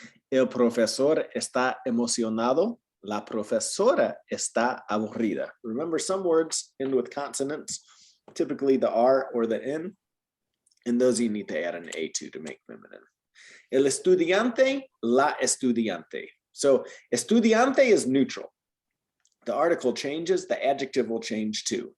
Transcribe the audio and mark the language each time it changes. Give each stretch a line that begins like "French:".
Spanish: El profesor está emocionado. La profesora está aburrida.
English: Remember, some words end with consonants, typically the R or the N, and those you need to add an A to make feminine.
Spanish: El estudiante, la estudiante.
English: So estudiante is neutral. The article changes, the adjective will change too.